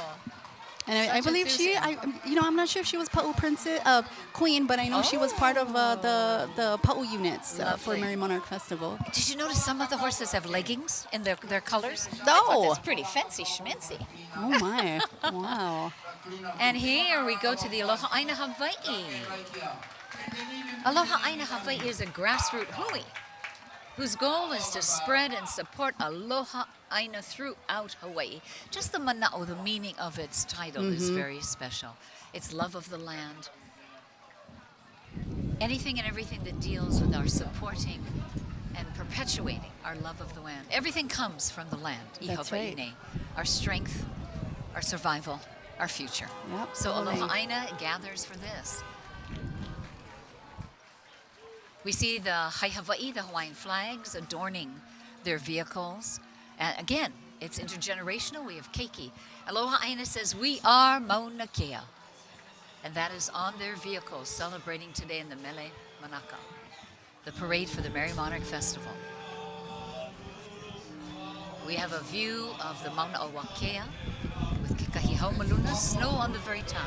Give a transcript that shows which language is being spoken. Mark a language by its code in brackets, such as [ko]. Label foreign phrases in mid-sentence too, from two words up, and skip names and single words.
[en] And I believe I'm not sure if she was Pa'u princess, queen, but I know she was part of the Pa'u units for Merrie Monarch Festival. Did you notice some of the horses have leggings in their colors? No. That's pretty fancy schmancy. Oh my, wow. And here we go to the Aloha ʻāina Hawaii. Aloha ʻāina Hawaii is a grassroots hui whose goal is to spread and support Aloha ʻāina throughout Hawaii. Just the mana'o, the meaning of its title is very special. It's love of the land. Anything and everything that deals with our supporting and perpetuating our love of the land. Everything comes from the land. That's right. Our strength, our survival, our future. Yep, So totally. Aloha ʻāina gathers for this. We see the [haw] Hai Hawaii, [en] the Hawaiian flags, adorning their vehicles. And again, it's intergenerational. We have keiki. Aloha ʻāina says, we are Mauna Kea. And that is on their vehicles, celebrating today in the Merrie Monarch, the parade for the Merrie Monarch Festival. We have a view of the Mauna Wakea with [haw] Kekahi Haumaluna, [en] snow on the very top.